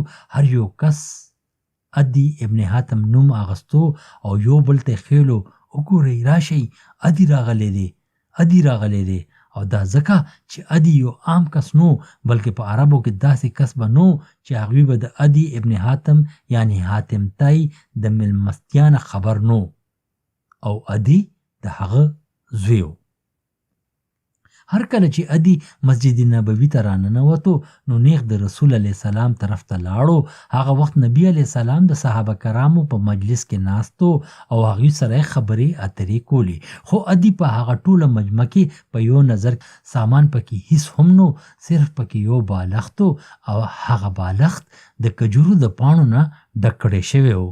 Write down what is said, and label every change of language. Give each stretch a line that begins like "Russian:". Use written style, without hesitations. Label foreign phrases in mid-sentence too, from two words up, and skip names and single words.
Pashto: هر یو کس ادي ابن حاتم نوم اغستو او یو بل ته خېلو، وګورئ راشئ ادي راغلی دی، ادي راغلی دی. او دا ځکه چې ادي یو عام کس نو بلکې په عربو کې داسې کس به نو چې هغوی به د ادي ابن حاتم یعنی حاتم تای د مېلمستیا نه خبر نو، او ادي د هغه زوی و. هر کله چې ادي مسجد نبوي ته راننوتو نو نیغ د
Arabic: رسول الله
Pashto: سلام طرف ته لاړو. هغه وخت نبی
Arabic: علیه السلام
Pashto: د صحابه کرامو په مجلس کې ناستو او هغوی سره خبرې اترې کولی، خو ادي په هغه ټوله مجمع کې په یو نظر سامان پکې هیڅ هم نو، صرف پکې یو بالښت او هغه بالښت د کجورو د پاڼو نه ډک کړی شوی و.